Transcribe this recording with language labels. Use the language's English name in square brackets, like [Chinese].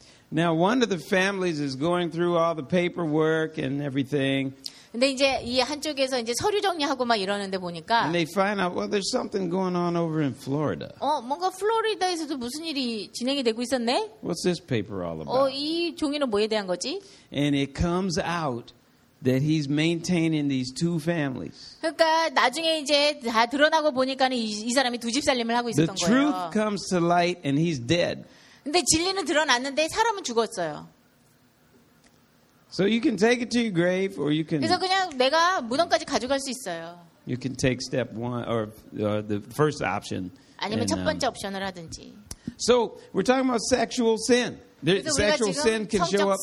[English] Now one of the families is going through all the paperwork and everything. [Korean] 근데 이제 이 한쪽에서 이제 서류 정리하고 막 이러는데 보니까 [English] And they find out, well, there's something going on over in Florida. [Korean] 어, 뭔가 플로리다에서도 무슨 일이 진행이 되고 있었네? [English] What's this paper all about? [Korean] 어, 이 종이는 뭐에 대한 거지? [English] And it comes out that he's maintaining these two families. [Korean] 그러니까 나중에 이제 다 드러나고 보니까는 이 사람이 두 집 살림을 하고 있었던 [English] the [Korean] 거예요. [English] The truth comes to light and he's dead. [Korean] 근데 진리는 드러났는데 사람은 죽었어요. [English] So you can take it to your grave or you can [Korean] 그래서 그냥 내가 무덤까지 가져갈 수 있어요. [English] You can take step one or the first option. [Korean] 아니면 첫 번째 옵션을 하든지. [English] So we're talking about sexual sin. The sexual sin can show up.